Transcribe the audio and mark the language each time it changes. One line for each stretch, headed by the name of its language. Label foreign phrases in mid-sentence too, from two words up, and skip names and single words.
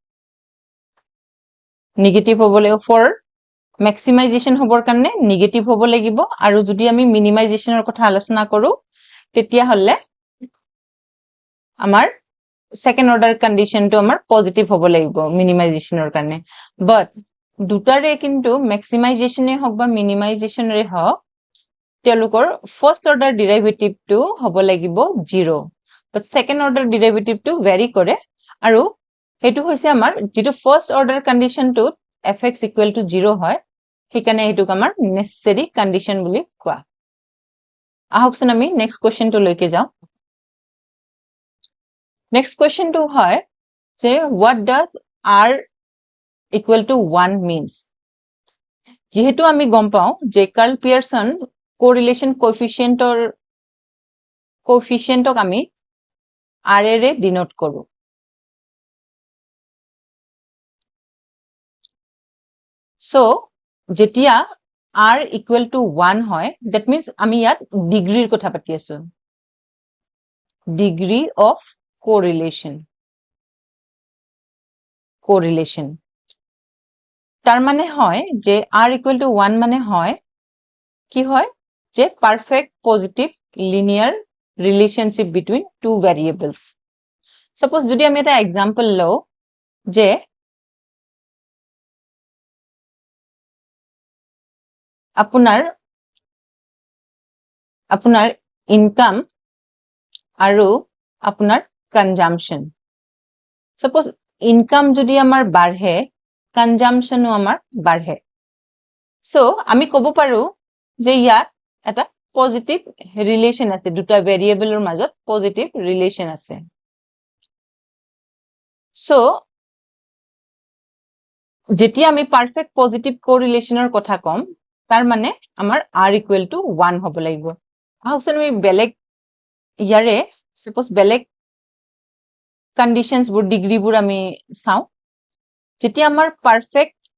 Assamese: negative হ'ব লাগিব
English: for maximization
Assamese: হ'বৰ কাৰণে negative হ'ব লাগিব আৰু যদি আমি minimizationৰ কথা আলোচনা কৰো তেতিয়া হলে আমাৰ
English: second order condition
Assamese: টো আমাৰ positive হ'ব লাগিব minimizationৰ কাৰণে but দুটাৰে কিন্তু maximizationে হওক বা minimizationৰে হওক তেওঁলোকৰ
English: first order derivative
Assamese: টো হ'ব লাগিব 0 but
English: second order derivative
Assamese: টো vary কৰে আৰু হেতু হৈছে আমাৰ যেটো
English: first order condition
Assamese: টো
English: fx equal to 0
Assamese: হয় সেইকাৰণে হেতুক আমাৰ
English: necessary condition
Assamese: বুলি কোৱা আহকচোন আমি
English: next question
Assamese: টো লৈকে যাও
English: next question
Assamese: টো হয় যে
English: what does r equal to 1 means
Assamese: যেহেতু আমি গম পাও যে কার্ল পিয়ারসন কোরিলেশন কোএফিসিয়েন্টক আমি r এৰে ডিনোট কৰো so যেতিয়া
English: r equal to 1
Assamese: হয়
English: that means
Assamese: আমি ইয়াত ডিগ্ৰীৰ কথা পাতি আছো
English: degree of correlation
Assamese: তার মানে হয় যে
English: r equal to 1
Assamese: মানে হয় কি হয় যে
English: perfect positive linear relationship between two variables suppose
Assamese: যদি আমি এটা
English: example
Assamese: লও যে আপোনাৰ income আৰু আপোনাৰ consumption suppose income যদি আমাৰ বাঢ়ে consumptionও আমাৰ বাঢ়ে so আমি কব পাৰো যে ইয়াত এটা
English: positive relation
Assamese: আছে দুটা ভেৰিয়েবলৰ মাজত
English: positive relation
Assamese: আছে so যেতিয়া আমি
English: perfect positive correlation
Assamese: কথা কম তাৰ মানে আমাৰ
English: r equal to 1
Assamese: হ'ব লাগিব আহকচোন আমি বেলেগ ইয়াৰে suppose বেলেগ conditions বোৰ ডিগ্ৰী বোৰ আমি চাও যেতিয়া আমাৰ পারফেক্ট